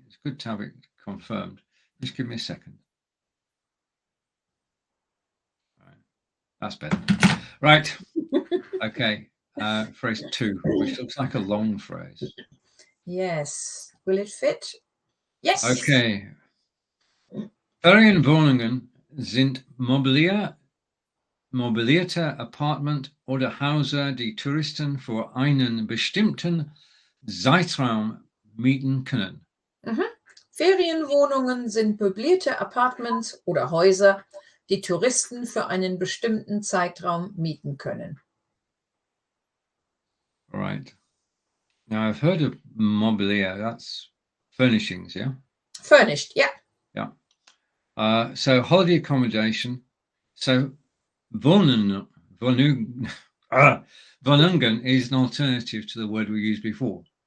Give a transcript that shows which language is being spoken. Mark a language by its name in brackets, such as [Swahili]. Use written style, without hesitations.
[English] It's good to have it confirmed. Just give me a second. Right. That's better. Right. Okay. Phrase 2, which looks like a long phrase. Yes. Will it fit? Yes. Okay. [German] Ferienwohnungen sind mobilierte Apartment oder Häuser, die Touristen für einen bestimmten Zeitraum mieten können. Ferienwohnungen sind möblierte Apartments oder Häuser, die Touristen für einen bestimmten Zeitraum mieten können. [English] All right. Now I've heard of mobilier. That's furnishings, yeah? Furnished, yeah. Yeah. So holiday accommodation. So Wohnungen is an alternative to the word we used before.